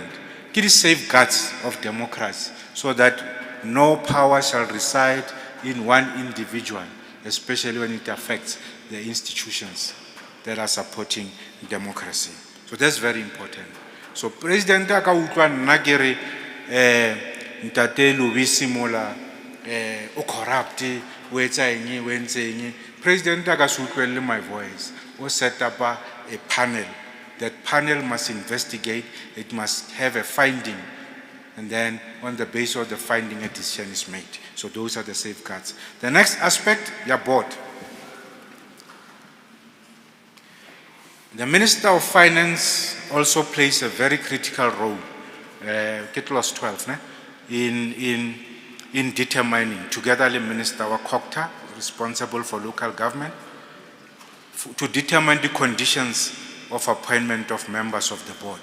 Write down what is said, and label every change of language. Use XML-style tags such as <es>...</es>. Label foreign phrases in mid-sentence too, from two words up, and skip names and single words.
<en>It is safeguards of democracy, so that no power shall reside in one individual, especially when it affects the institutions that are supporting democracy. So that's very important.</en> <st>So President aka utlwa nna ke re ntate Lobisi mola o corrupt o etsa eng o entseng, President aka se utlwelle</st> <en>my voice,</en> <st>o</st> <en>set up a panel. That panel must investigate, it must have a finding, and then on the basis of the finding a decision is made. So those are the safeguards. The next aspect, your board. The Minister of Finance also plays a very critical role, clause 12, in determining, together with the Minister of Kokta, responsible for local government, to determine the conditions of appointment of members of the board.</en>